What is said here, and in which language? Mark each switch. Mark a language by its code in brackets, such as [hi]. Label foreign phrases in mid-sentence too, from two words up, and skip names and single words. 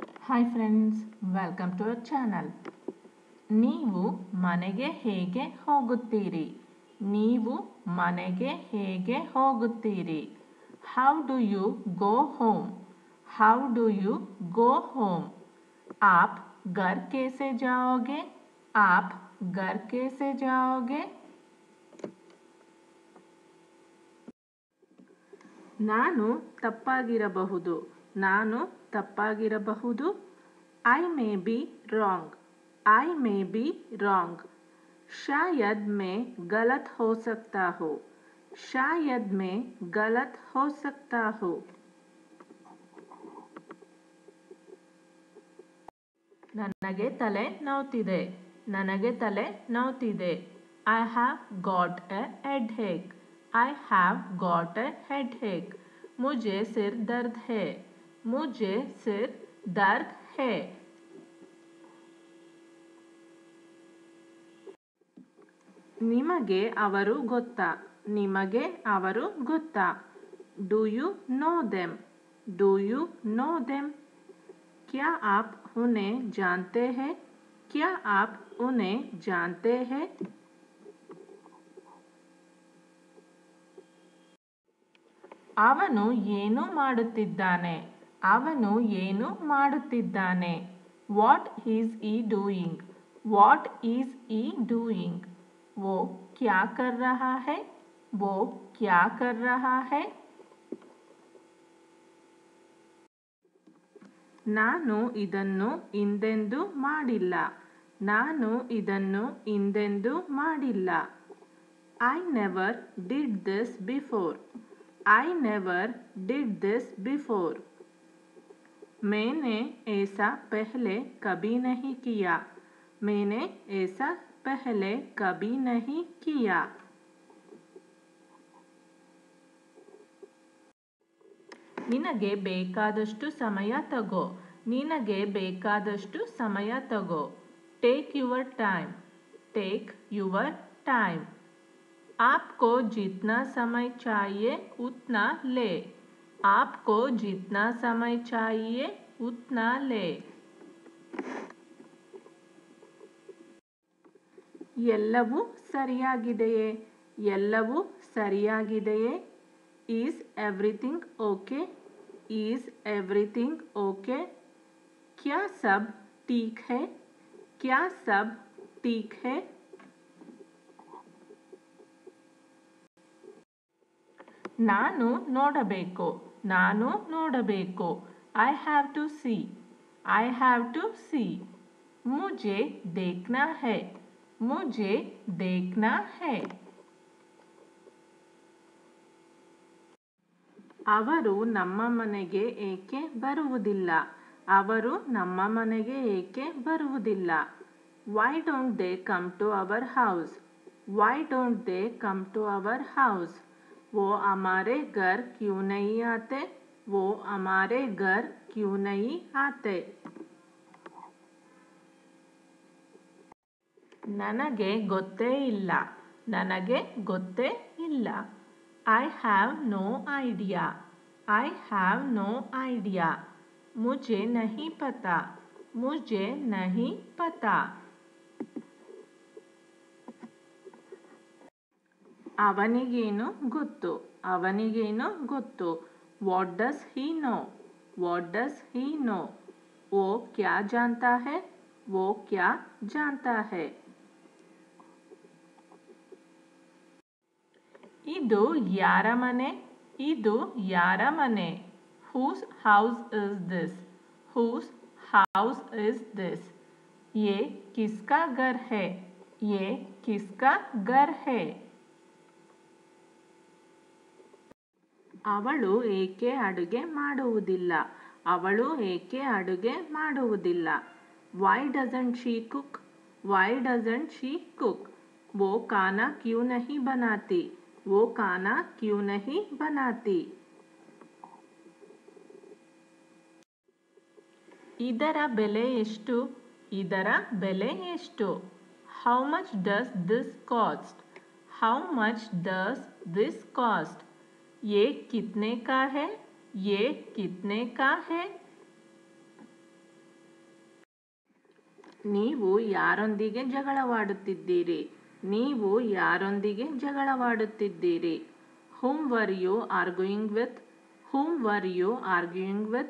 [en] Hi friends, welcome to our channel. [kn] ನೀವು ಮನೆಗೆ ಹೇಗೆ ಹೋಗುತ್ತೀರಿ? ನೀವು ಮನೆಗೆ ಹೇಗೆ ಹೋಗುತ್ತೀರಿ? [en] How do you go home? How do you go home? [hi] आप घर कैसे जाओगे? आप घर कैसे जाओगे? [kn] ನಾನು ತಪ್ಪಾಗಿರಬಹುದು. ನಾನು ತಪ್ಪಾಗಿರಬಹುದು. [en] I may be wrong. I may be wrong. [hi] शायद मैं गलत हो सकता हूँ. शायद मैं गलत हो सकता हूँ. [kn] ನನಗೆ ತಲೆ ನೋವ್ತಿದೆ. ನನಗೆ ತಲೆ ನೋವ್ತಿದೆ. [en] I have got a headache. I have got a headache. [hi] मुझे सिर दर्द है. मुझे सिर दर्द है. [kn] ನಿಮಗೆ ಅವರು ಗೊತ್ತಾ? ನಿಮಗೆ ಅವರು ಗೊತ್ತಾ? [en] Do you know them? Do you know them? [hi] क्या आप उन्हें जानते हैं? क्या आप उन्हें जानते हैं? [kn] ಅವನು ಏನು ಮಾಡುತ್ತಿದ್ದಾನೆ? ಅವನು ಏನು ಮಾಡುತ್ತಿದ್ದಾನೆ? [en] What is he doing? What is he doing? [hi] वो क्या कर रहा है? वो क्या कर रहा है? [kn] ನಾನು ಇದನ್ನು ಹಿಂದೆಂದೂ ಮಾಡಿಲ್ಲ. ನಾನು ಇದನ್ನು ಹಿಂದೆಂದೂ ಮಾಡಿಲ್ಲ. [en] I never did this before. I never did this before. [hi] मैंने ऐसा पहले कभी नहीं किया. मैंने ऐसा पहले कभी नहीं किया. [kn] ನಿನಗೆ ಬೇಕಾದಷ್ಟು ಸಮಯ ತಗೋ. ನಿನಗೆ ಬೇಕಾದಷ್ಟು ಸಮಯ ತಗೋ. [en] Take your time. Take your time. [hi] आपको जितना समय चाहिए उतना ले. आपको जितना समय चाहिए उतना ले. [kn] ಎಲ್ಲವೂ ಸರಿಯಾಗಿದೆಯೇ? ಎಲ್ಲವೂ ಸರಿಯಾಗಿದೆಯೇ? [en] Is everything okay? Is everything okay? [hi] क्या सब ठीक है? क्या सब ठीक है? [kn] ನಾನು ನೋಡಬೇಕು. ನಾನು ನೋಡಬೇಕು. [en] I have to see. I have to see. [hi] मुझे देखना है. मुझे देखना है. [kn] ಅವರು ನಮ್ಮ ಮನೆಗೆ ಏಕೆ ಬರುವುದಿಲ್ಲ? ಅವರು ನಮ್ಮ ಮನೆಗೆ ಏಕೆ ಬರುವುದಿಲ್ಲ? [en] Why don't they come to our house? Why don't they come to our house? [hi] वो हमारे घर क्यों नहीं आते? वो हमारे घर क्यों नहीं आते? [kn] ನನಗೆ ಗೊತ್ತೇ ಇಲ್ಲ. ನನಗೆ ಗೊತ್ತೇ ಇಲ್ಲ. [en] I have no idea. I have no idea. [hi] मुझे नहीं पता. मुझे नहीं पता. [kn] ಅವನಿಗೇನು ಗೊತ್ತು? ಅವನಿಗೇನು ಗೊತ್ತು? [en] What does he know? What does he know? [hi] वो क्या जानता है? वो क्या जानता है? [kn] ಇದು ಯಾರ ಮನೆ? ಇದು ಯಾರ ಮನೆ? [en] Whose house is this? Whose house is this? [hi] ये किसका घर है? ये किसका घर है? [kn] ಅವಳು ಏಕೆ ಅಡುಗೆ ಮಾಡುವುದಿಲ್ಲ? ಅವಳು ಏಕೆ ಅಡುಗೆ ಮಾಡುವುದಿಲ್ಲ? [en] Why doesn't she cook? Why doesn't she cook? [hi] वो खाना क्यों नहीं बनाती? वो खाना क्यों नहीं बनाती? [kn] ಇದರ ಬೆಲೆ ಎಷ್ಟು? ಇದರ ಬೆಲೆ ಎಷ್ಟು? [en] How much does this cost? How much does this cost? [hi] ये कितने का है? ये कितने का है? [kn] ನೀವು ಯಾರೊಂದಿಗೆ ಜಗಳವಾಡುತ್ತಿದ್ದೀರಿ? ನೀವು ಯಾರೊಂದಿಗೆ ಜಗಳವಾಡುತ್ತಿದ್ದೀರಿ? [en] Whom were you arguing with? Whom were you arguing with?